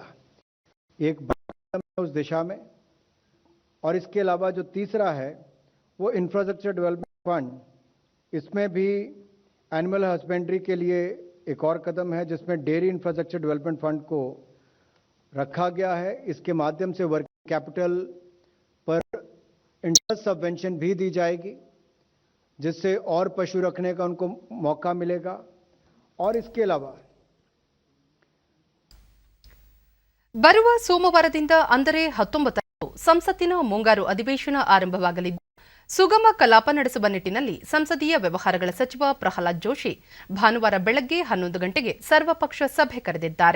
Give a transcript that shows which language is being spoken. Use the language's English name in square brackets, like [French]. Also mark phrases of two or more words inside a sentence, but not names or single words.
[Hindi] एक बड़ा कदम है उस दिशा में. और इसके अलावा जो तीसरा है वो [English] infrastructure development fund, [Hindi] इसमें भी [English] animal husbandry [Hindi] के लिए एक और कदम है जिसमें [English] dairy infrastructure development fund [Hindi] को रखा गया है. इसके माध्यम से [English] working capital [Hindi] पर [English] interest subvention [Hindi] भी दी जाएगी जिससे और पशु रखने का उनको मौका मिलेगा. और इसके अलावा [Kannada] ಬರುವ ಸೋಮವಾರದಿಂದ ಅಂದರೆ 19ರಂದು ಸಂಸತ್ತಿನ ಮುಂಗಾರು ಅಧಿವೇಶನ ಆರಂಭವಾಗಲಿದ್ದು, ಸುಗಮ ಕಲಾಪ ನಡೆಸುವ ನಿಟ್ಟಿನಲ್ಲಿ ಸಂಸದೀಯ ವ್ಯವಹಾರಗಳ ಸಚಿವ ಪ್ರಹ್ಲಾದ್ ಜೋಶಿ ಭಾನುವಾರ ಬೆಳಗ್ಗೆ 11 ಗಂಟೆಗೆ ಸರ್ವಪಕ್ಷ ಸಭೆ ಕರೆದಿದ್ದಾರೆ.